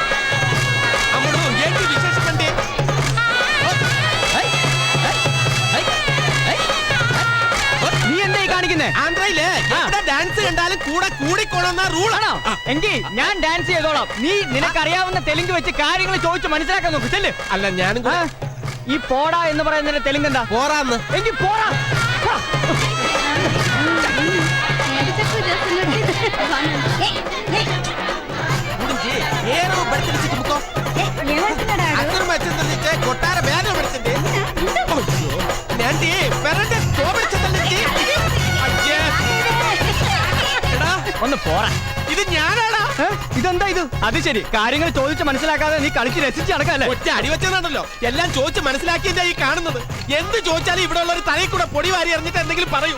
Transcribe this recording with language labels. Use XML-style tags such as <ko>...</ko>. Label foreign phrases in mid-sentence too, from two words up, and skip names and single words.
<ml>നീ എന്തായി കാണിക്കുന്നേ? ആന്ധ്രയില് ഡാൻസ് കണ്ടാലും കൂടെ കൂടിക്കോണമെന്ന റൂളാണോ? എങ്കിൽ ഞാൻ ഡാൻസ് ചെയ്തോളാം. നീ നിനക്കറിയാവുന്ന തെലുങ്ക് വെച്ച് കാര്യങ്ങൾ ചോദിച്ച് മനസ്സിലാക്കാൻ നോക്ക്. ചെല്ല്. അല്ല, ഞാനും കൂടെ. ഈ പോടാ എന്ന് പറയുന്നതിന്റെ തെലുങ്ക് എന്താ? പോറാന്ന്. എങ്കിൽ పోరా.</ml> <te>కొట్టార బ్యాగ్ పడుతుంది.</te> <ml>ഒന്ന് പോരാ. ഇത് ഞാനാടാ. ഇതെന്താ ഇത്? അത് ശരി, കാര്യങ്ങൾ ചോദിച്ച് മനസ്സിലാക്കാതെ നീ കളിച്ച് രസിച്ച് നടക്കല്ലേ? ഒറ്റ അടിവെച്ചതാണല്ലോ. എല്ലാം ചോദിച്ച് മനസ്സിലാക്കിയ ഈ കാണുന്നത്. എന്ത് ചോദിച്ചാലും ഇവിടെ ഉള്ള ഒരു തലയിൽ കൂടെ പൊടി വാരി എറിഞ്ഞിട്ട് എന്തെങ്കിലും പറയൂ.</ml>